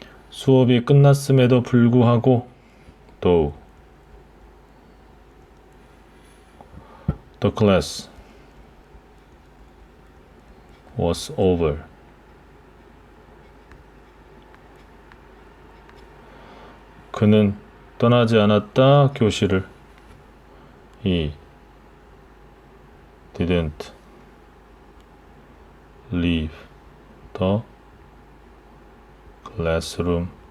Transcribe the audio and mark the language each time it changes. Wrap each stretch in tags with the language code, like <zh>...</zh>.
<ko>수업이 끝났음에도 불구하고</ko> <en>though the class was over.</en> <ko>그는 떠나지 않았다 교실을.</ko> <en>He didn't leave the classroom.</en>